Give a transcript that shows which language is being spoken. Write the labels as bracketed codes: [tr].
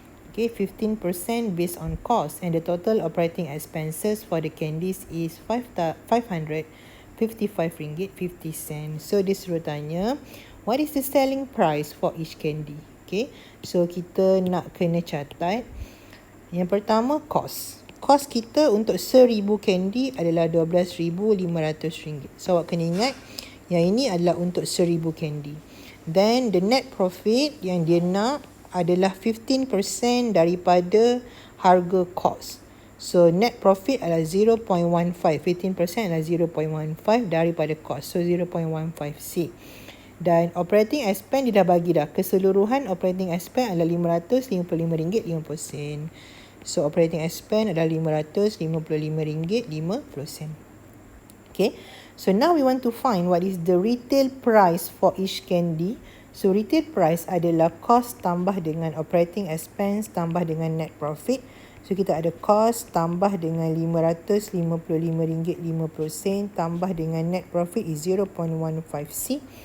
[en] Okay, 15% based on cost, and the total operating expenses for the candies is RM555.50. So [ms] dia suruh tanya, [en] what is the selling price for each candy? [ms] Okay, so kita nak kena catat. Yang pertama, cost. Cost kita untuk 1,000 candy adalah RM12,500. So awak kena ingat, yang ini adalah untuk 1,000 candy. Then the net profit yang dia nak adalah 15% daripada harga cost. So net profit adalah 0.15. 15% adalah 0.15 daripada cost. So 0.15C. Dan operating expense dia dah bagi dah. Keseluruhan operating expense adalah RM555.50. So operating expense adalah RM555.50. Okay. [en] So now we want to find what is the retail price for each candy. [ms] So retail price adalah cost tambah dengan operating expense tambah dengan net profit. So kita ada cost tambah dengan RM555.50 tambah dengan net profit is 0.15C.